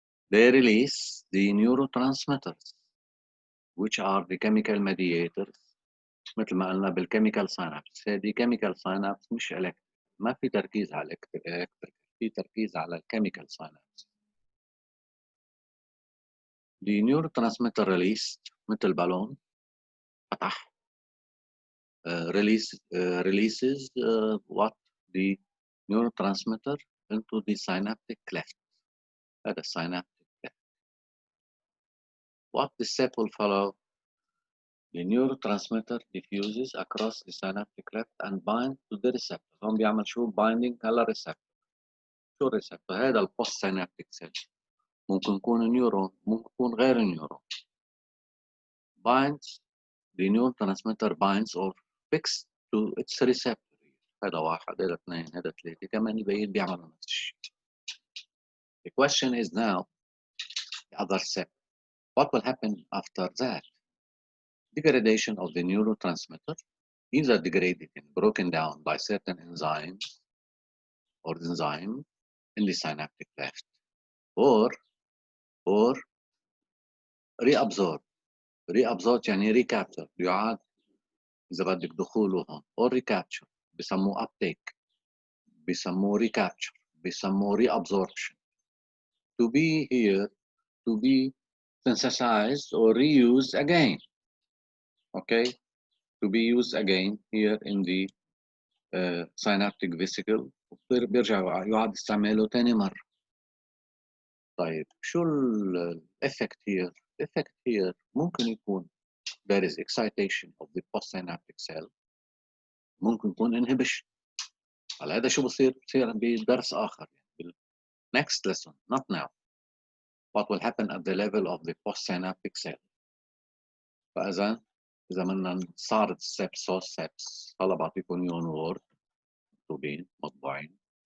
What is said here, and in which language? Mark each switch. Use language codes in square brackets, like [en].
[en] They release the neurotransmitters, which are the chemical mediators. [ar] مثل ما قلنا بالchemical synapse. هذه chemical synapse مش electric. ما في تركيز على electric. في تركيز على chemical synapse. [en] The neurotransmitter released [ar] مثل بالون فتح [en] releases what the neurotransmitter into the synaptic cleft. هذا synaptic cleft. What the step will follow? The neurotransmitter diffuses across the synaptic cleft and binds to the receptor. [ar] هم بيعمل شو؟ binding على receptor. شو receptor؟ هذا البوست synaptic cell. ممكن يكون نيورون، ممكن يكون غير نيورون. [en] Binds, the neurotransmitter binds or fixed to its receptor. [ar] هذا واحد، هذا اثنين، هذا ثلاثة، كمان بيعملوا نفس الشيء. [en] The question is now, the other step. What will happen after that? Degradation of the neurotransmitter, either degraded and broken down by certain enzymes or enzyme in the synaptic cleft, or reabsorbed. [ar] Reabsorbed يعني recapture، يعاد إذا بدك دخوله هون، or recapture بسموه uptake، بسموه recapture، بسموه reabsorption. [en] To be here, to be synthesized or reused again. Okay, to be used again here in the synaptic vesicle. [ar] بيرجع يعاد استعماله تاني مرة. طيب شو الeffect here? [en] Effect here [ar] ممكن يكون [en] there is excitation of the postsynaptic cell. [ar] ممكن يكون inhibition. على هذا شو بصير بدرس آخر [en] next lesson, not now. What will happen at the level of the postsynaptic cell. [ar] فإذا بدنا صارت steps هلا بعطيكم يون وورد مكتوبين مطبوعين.